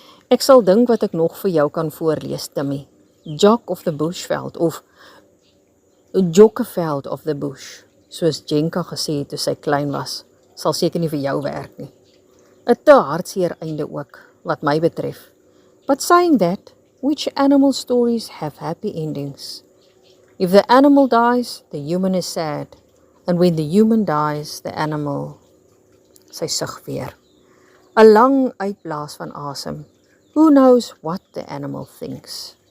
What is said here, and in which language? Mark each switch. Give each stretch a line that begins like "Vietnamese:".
Afrikaans: Ek sal dink wat ek nog vir jou kan voorlees, Timmy. Jock of the Bushveld of Jockeveld of the Bush, soos Jenka gesê het toe sy klein was, sal seker nie vir jou werk nie. 'n Te hartseer einde ook, wat my betref.
English: But saying that, which animal stories have happy endings? If the animal dies, the human is sad. And when the human dies, the animal...
Afrikaans: Sy sug weer. 'n Lang uitblaas van asem.
English: Who knows what the animal thinks?